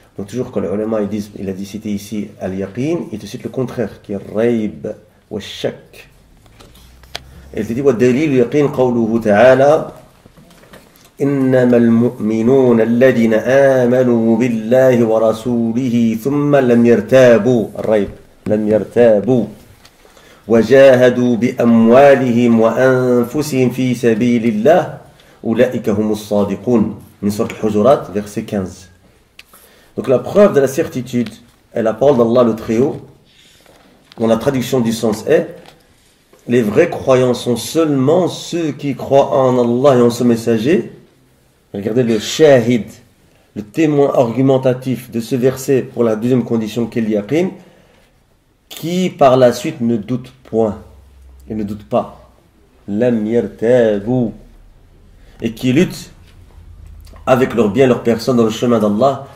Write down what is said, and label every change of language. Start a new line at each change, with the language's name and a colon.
French: Donc toujours quand les ulama ils disent, il a dit cité ici al-yaqin, il te cite le contraire qui est rayb wa shak. Et il te dit
Arabic: wa dalil yaqin qawluhu ta'ala إنما المؤمنون الذين آمنوا بالله ورسوله ثم لم يرتابوا, الريب لم يرتابوا وجاهدوا بأموالهم وأنفسهم في سبيل الله أولئك هم الصادقون. من سورة الحجرات
French: verset 15. Donc la preuve de la certitude est la parole d'Allah le Très-Haut, dont la traduction du sens est: les vrais croyants sont seulement ceux qui croient en Allah et en son messager. Regardez le shahid, le témoin argumentatif de ce verset pour la deuxième condition qu'est l'yaqin, qui par la suite ne doute point, et ne doute pas,
Arabic: lam yartabu,
French: et qui luttent avec leur bien, leur personne dans le chemin d'Allah.